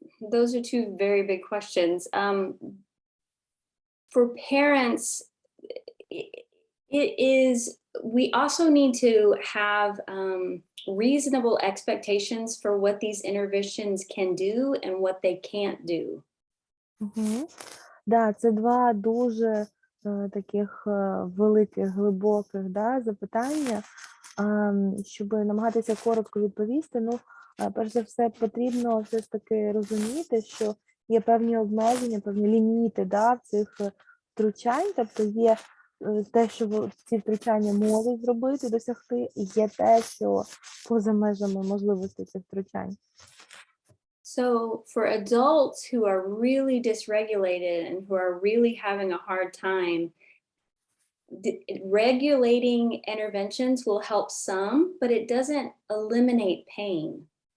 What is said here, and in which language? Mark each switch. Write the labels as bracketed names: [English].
[English] Those are two very big questions. For parents, we also need to have reasonable expectations for what these interventions can do and what they can't do. [Ukrainian] Да, це два дуже таких великих, глибоких запитання, щоб намагатися коротко відповісти. перш за все, потрібно все ж таки розуміти, що є певні обмеження, певні ліміти, да, цих втручань, тобто є те, що ці втручання можуть зробити, досягти, і є те, що поза межами можливостей цих втручань. [English] So for adults who are really dysregulated and who are really having a hard time, regulating interventions will help some, but it doesn't eliminate pain.